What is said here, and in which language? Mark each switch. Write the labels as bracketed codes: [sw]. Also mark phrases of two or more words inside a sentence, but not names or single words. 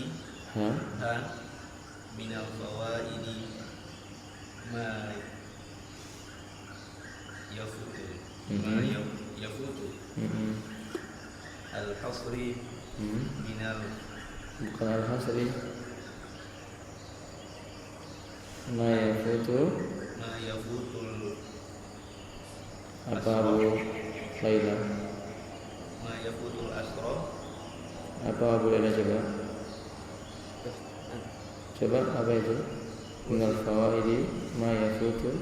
[ar] ha من الفوائد ما يفوت الحصر من bukan الحصر ما يفوت [id] apa Abu Laila [ar] ما يفوت الحصر [id] apa Abu Laila coba apa itu [ar] من الفوائد ما يفوت